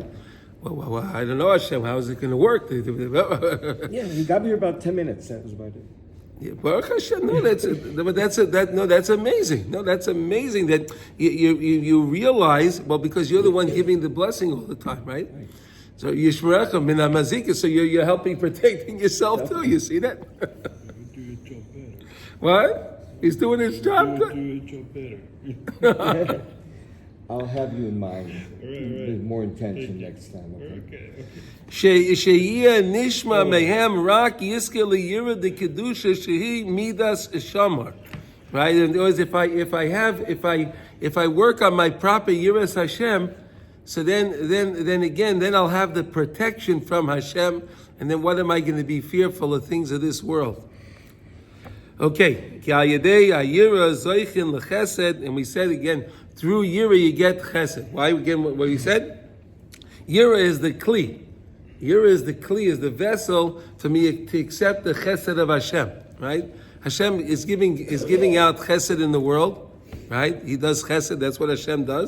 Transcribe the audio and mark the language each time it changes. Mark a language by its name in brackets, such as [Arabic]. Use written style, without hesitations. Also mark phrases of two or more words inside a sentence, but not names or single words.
[English] Well, I don't know, Hashem. How is it going to work? Yeah, you got me here about 10 minutes. That was about it. Yeah, [Hebrew] ברוך השם. [English] No, that's amazing. No, that's amazing that you realize, well, because you're the one giving the blessing all the time, right? [Hebrew] So ישמרך מן המזיק, [English] so you're helping protecting yourself too. You see that? Do your job better. What? He's doing his job Do good. your job better. I'll have you in mind with more intention next time. Okay. [Hebrew] שיהא נשמע מהם רק ישכילו ליראה דקדושה שהיא מדת שמור, right? [English] And if I work on my proper [Hebrew] יראת השם, [English] so then I'll have the protection from Hashem, and then what am I going to be fearful of things of this world? [Hebrew] Okay, כי על ידי היראה זוכין לחסד, [English] and we said again, through yira you get chesed. Why again? What we said? Yira is the kli. Yira is the kli, is the vessel for me to accept the chesed of Hashem. Right? Hashem is giving out chesed in the world. Right? He does chesed. That's what Hashem does.